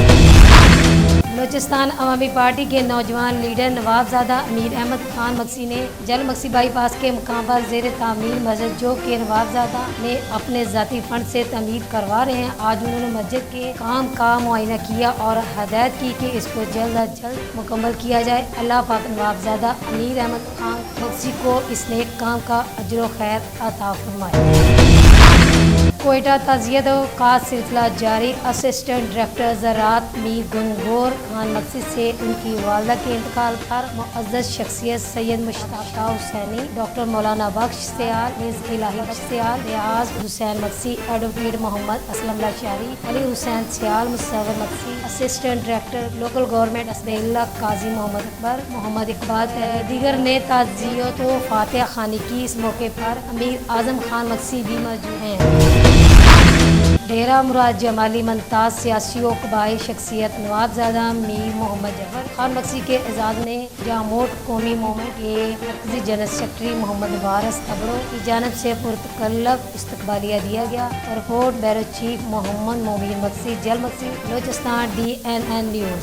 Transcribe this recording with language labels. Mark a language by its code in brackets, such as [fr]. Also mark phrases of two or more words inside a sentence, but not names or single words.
[ur] بلوچستان عوامی پارٹی کے نوجوان لیڈر نوابزادہ امیر احمد خان مکسی نے جل مکسی بائی پاس کے مقام پر زیر تعمیر مسجد جو کہ نوابزادہ نے اپنے ذاتی فنڈ سے تعمیر کروا رہے ہیں، آج انہوں نے مسجد کے کام کا معائنہ کیا اور ہدایت کی کہ اس کو جلد از جلد مکمل کیا جائے. اللہ پاک نوابزادہ امیر احمد خان مکسی کو اس نیک کام کا اجر و خیر عطا فرمائے. کوئٹہ تعزیت کا سلسلہ جاری. اسسٹنٹ ڈائریکٹر زراعت میر گنگور خان مکسی سے ان کی والدہ کے انتقال پر معزز شخصیت سید مشتاق حسینی، ڈاکٹر مولانا بخش سیال، مس الٰہی بخش سیال، ریاض حسین مکسی، ایڈووکیٹ محمد اسلم لاشاری، علی حسین سیال، مصور مکسی, اسسٹنٹ ڈائریکٹر لوکل گورنمنٹ اسد اللہ قاضی محمد اکبر، محمد اقبال دیگر نے تعزیت و فاتحہ خوانی کی. اس موقع پر امیر اعظم خان مکسی بھی موجود ہیں. ڈیرہ مراد جمالی ممتاز سیاسی و قبائلی شخصیت نوابزادہ میر محمد ظفر خان مکسی کے اعزاز میں جاموٹ قومی موومنٹ کے مرکزی جنرل سیکرٹری محمد وارث ابڑو کی جانب سے پرتکلف استقبالیہ دیا گیا. رپورٹ بیورو چیف محمد مبین مکسی، جل مکسی، بلوچستان, DNN न्यूज़।